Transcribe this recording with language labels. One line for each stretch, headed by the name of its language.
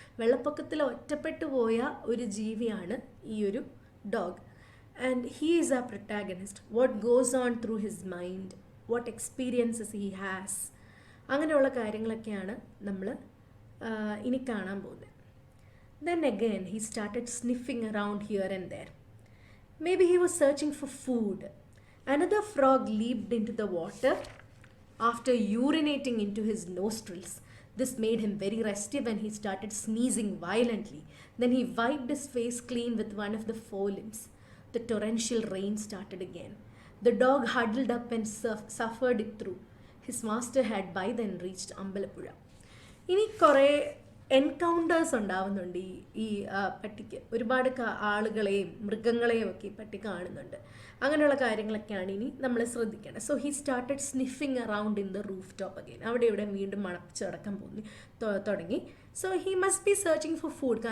Malayalam: വെള്ളപ്പൊക്കത്തിൽ ഒറ്റപ്പെട്ടു പോയ ഒരു ജീവിയാണ് ഈ ഒരു dog.
English: And he is our protagonist. What goes on through his mind, what experiences he has,
Malayalam: അങ്ങനെയുള്ള കാര്യങ്ങളൊക്കെയാണ് നമ്മൾ ഇനി കാണാൻ പോകുന്നത്.
English: Then again he started sniffing around here and there. Maybe he was searching for food. Another frog leaped into the water after urinating into his nostrils. This made him very restive and he started sneezing violently. Then he wiped his face clean with one of the forelimbs. The torrential rain started again. The dog huddled up and suffered it through. His master had by then reached Ambalappuzha.
Malayalam: ഇനി കുറേ encounters ഉണ്ടാവുന്നുണ്ട് ഈ പട്ടിക്ക്. ഒരുപാട് ആളുകളെയും മൃഗങ്ങളെയും ഒക്കെ ഈ പട്ടി കാണുന്നുണ്ട്. അങ്ങനെയുള്ള കാര്യങ്ങളൊക്കെയാണ് ഇനി നമ്മൾ ശ്രദ്ധിക്കേണ്ടത്.
English: So he started sniffing around in the roof top again.
Malayalam: അവിടെ ഇവിടെ വീണ്ടും മണപ്പിച്ച് കിടക്കാൻ തുടങ്ങി.
English: So he must be searching for food.